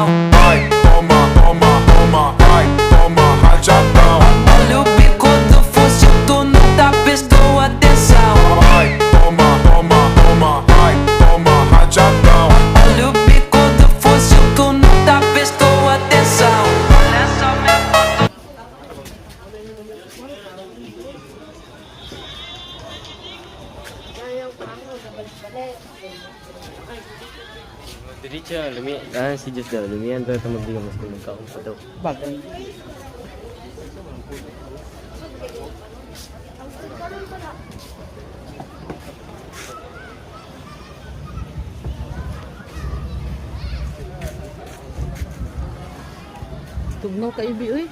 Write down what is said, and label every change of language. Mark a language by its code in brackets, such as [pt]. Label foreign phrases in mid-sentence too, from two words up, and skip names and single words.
[pt] Vai, toma, toma, toma, vai, toma rajadão. Olha o bico do fuzil, tu nunca prestou atenção. Vai, toma, toma, toma, vai, toma rajadão. Olha o bico do fuzil, tu nunca prestou atenção. Olha só minha foto. [ceb] Jadi siya, si Diyos daw, lumiyan daw ito magbigay mas kung magkaon pa daw. Bagay. Tugnaw ka ibi, uy.